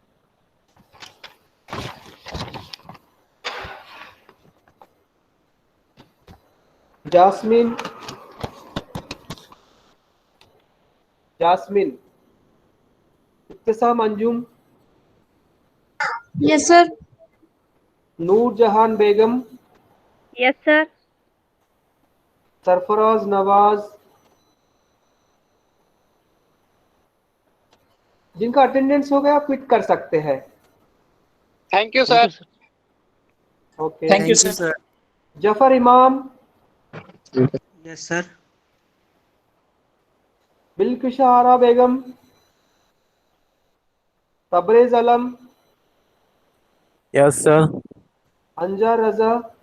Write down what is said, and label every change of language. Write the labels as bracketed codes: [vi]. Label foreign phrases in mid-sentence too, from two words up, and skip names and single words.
[en] Jasmine, Ibtisam Anjum, Yes, sir. Noor Jahan Begum, Yes, sir. [hi] सरफराज नवाज. जिनका अटेंडेंस हो गया क्विट कर सकते हैं. [en] Thank you sir. [hi] ओके. [en] Thank you, sir. [hi] जफर इमाम, [en] yes sir. [hi] बिल्किशा आरा बेगम, तबरेज अलम, [en] Yes, sir. [hi] अंजार रजा,